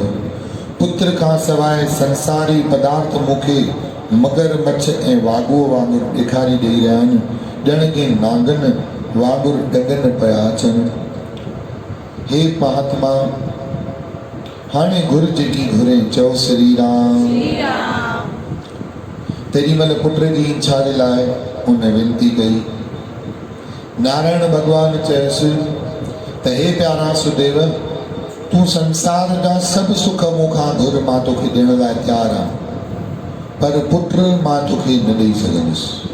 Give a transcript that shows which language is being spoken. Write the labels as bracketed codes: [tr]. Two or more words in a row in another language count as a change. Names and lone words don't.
[sd] पुत्र खां सवाइ संसारी पदार्थ मूंखे मगर मच्छ ऐं वाॻुओ वांगुरु ॾेखारी ॾेई रहिया आहिनि, ॼण के नांगनि वांगुरु डगनि पिया अचनि। हे महात्मा, हाणे घुर जेकी घुरे, चओ श्री राम। तेॾीमहिल पुट जी इच्छा जे लाइ उन विनती कई। नारायण भॻवानु चयसि त हे प्यारा सुदेव, तूं संसार जा सभु सुख मूंखां घुर, मां तोखे ॾियण लाइ तयारु आहियां, पर पुत्र मां तोखे न ॾेई सघंदुसि।